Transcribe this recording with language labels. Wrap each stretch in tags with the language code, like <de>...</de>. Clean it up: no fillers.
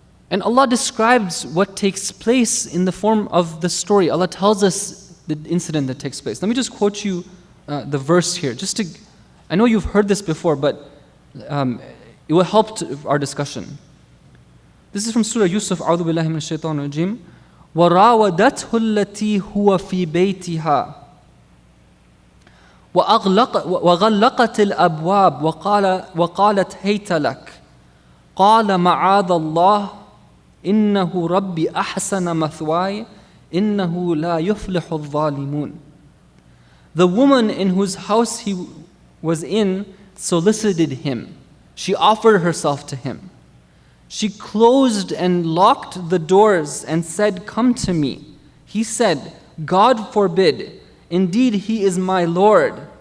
<en>And Allah describes what takes place in the form of the story. Allah tells us the incident that takes place. Let me just quote you the verse here. I know you've heard this before, but it will help our discussion. This is from Surah Yusuf.</en> <ar>أعوذ بالله من الشيطان الرجيم. وراودته التي هو في بيتها وغلقت الأبواب وقالت هيت لك قال معاذ الله إنه ربي أحسن مثواي إنه لا يفلح الظالمون.</ar> <en>The woman in whose house he was in solicited him. She offered herself to him. She closed and locked the doors and said, "Come to me." He said, "God forbid. Indeed, he is my Lord.</en>